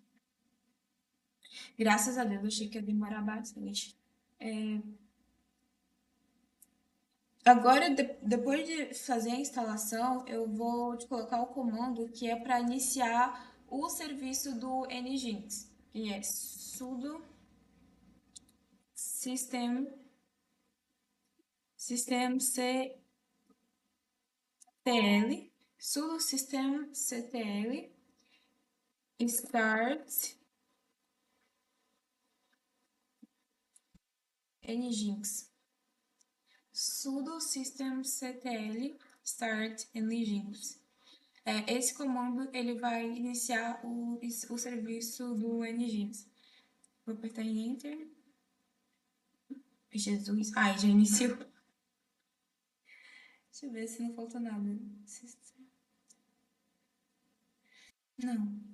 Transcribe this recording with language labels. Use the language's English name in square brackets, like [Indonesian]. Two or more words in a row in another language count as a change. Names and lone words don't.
[Portuguese] Graças a Deus, eu achei que ia demorar bastante. Agora, depois de fazer a instalação, eu vou te colocar o comando que é para iniciar o serviço do Nginx, que é [English] sudo systemctl, sudo systemctl start Nginx. Sudo systemctl start Nginx. [Portuguese] Esse comando ele vai iniciar o serviço do Nginx. Vou apertar em Enter. Jesus. Ai, já iniciou. Deixa eu ver se não falta nada. Não.